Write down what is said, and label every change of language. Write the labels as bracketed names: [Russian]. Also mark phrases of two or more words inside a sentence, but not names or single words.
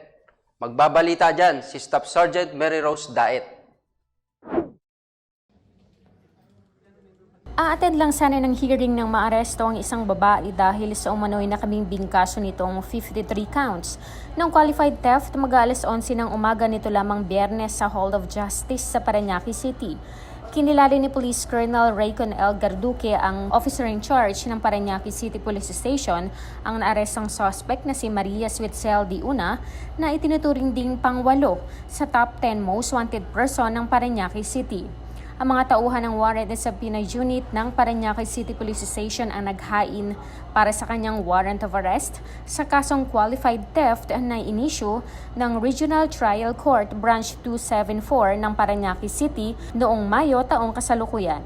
[Filipino] Magbabalita dyan si Staff Sergeant Mary Rose Daet. A-attend lang sana ng hearing ng maaresto ang isang babae dahil sa umano'y nakabimbing kaso nitong 53 counts ng [English] qualified theft [Filipino] mag-aalas 11 ng umaga nito lamang Biyernes sa Hall of Justice sa Parañaque City. Kinilala ni Police Colonel Raycon L. Garduque, ang [English] officer in charge [Filipino] ng Parañaque City Police Station, ang naarestong suspect na si Maria Switzel Diuna na itinuturing ding pang-8 sa [English] top 10 most wanted person [Filipino] ng Parañaque City. Ang mga tauhan ng warrant sa Pinay Unit ng Parañaque City Police Station ang naghain para sa kanyang [English] warrant of arrest [Filipino] sa kasong [English] qualified theft [Filipino] na inisyu ng Regional Trial Court Branch 274 ng Parañaque City noong Mayo taong kasalukuyan.